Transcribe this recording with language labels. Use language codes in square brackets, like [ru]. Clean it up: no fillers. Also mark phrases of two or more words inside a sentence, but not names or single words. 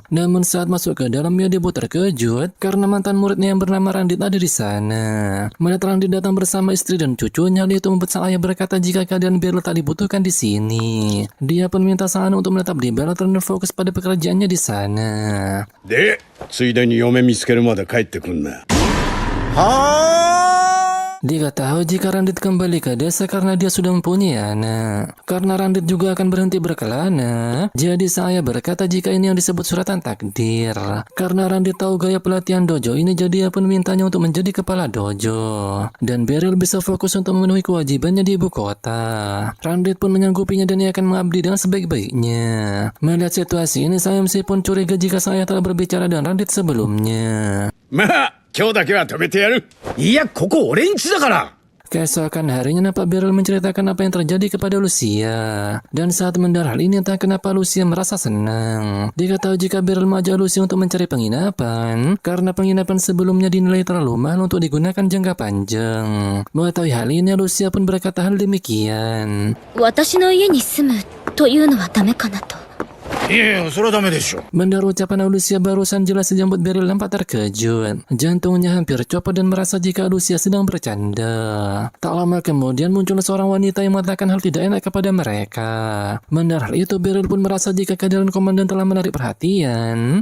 [id] Namun saat masuk ke dalam, ia dibuat terkejut karena mantan muridnya yang bernama Randit ada di sana. Melihat Randit datang bersama istri dan cucunya, hal itu membuat sang ayah berkata jika keadaan Beryl tak dibutuhkan di sini. Dia pun minta sang anak untuk menetap di Balatron dan fokus pada pekerjaannya di sana. [ja] で、ついでに嫁見つけるまで帰ってくんな。 [id] Diketahui jika Randit kembali ke desa karena dia sudah mempunyai anak. Karena Randit juga akan berhenti berkelana, jadi saya berkata jika ini yang disebut suratan takdir. Karena Randit tahu gaya pelatihan dojo ini, jadi ia pun mintanya untuk menjadi kepala dojo. Dan Beryl bisa fokus untuk memenuhi kewajibannya di ibu kota. Randit pun menyanggupinya dan ia akan mengabdi dengan sebaik-baiknya. Melihat situasi ini, Samsi pun curiga jika saya telah berbicara dengan Randit sebelumnya. [ja] まあ、今日だけは止めてやる。いや、ここ俺ん家だから。 [id] Keesokan harinya nampak Beryl menceritakan apa yang terjadi kepada Lucia. Dan saat mendengar hal ini entah kenapa Lucia merasa senang. Diketahui jika Beryl mengajak Lucia untuk mencari penginapan karena penginapan sebelumnya dinilai terlalu mahal untuk digunakan jangka panjang. Mengetahui hal ini, Lucia pun berkata hal demikian. [ja] 私の家に住むというのはダメかなと。いやいや、それはダメでしょ。 [id] Mendengar ucapan Lucia barusan jelas dijemput Beryl nampak terkejut. Jantungnya hampir copot dan merasa jika Lucia sedang bercanda. Tak lama kemudian muncul seorang wanita yang mengatakan hal tidak enak kepada mereka. Mendengar hal itu, Beryl pun merasa jika kehadiran komandan telah menarik perhatian.